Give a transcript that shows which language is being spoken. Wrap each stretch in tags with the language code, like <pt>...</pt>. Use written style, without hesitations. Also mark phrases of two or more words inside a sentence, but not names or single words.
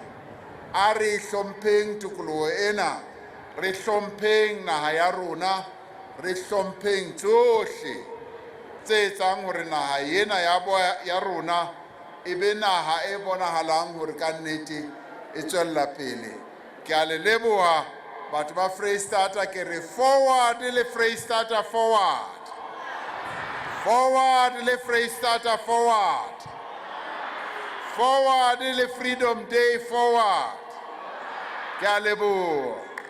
<st>A re hlompheng tokoloho ena, re hlompheng naha ya rona, re hlompheng tsohle tse etsang hore naha ena ya rona e be naha e bonahalang hore ka nnete e tswella pele. Ke a le leboha batho ba Freistata, ke re forward le Freistata forward. Forward le Freistata forward. Forward le Freedom Day forward. Ke a leboha.</st>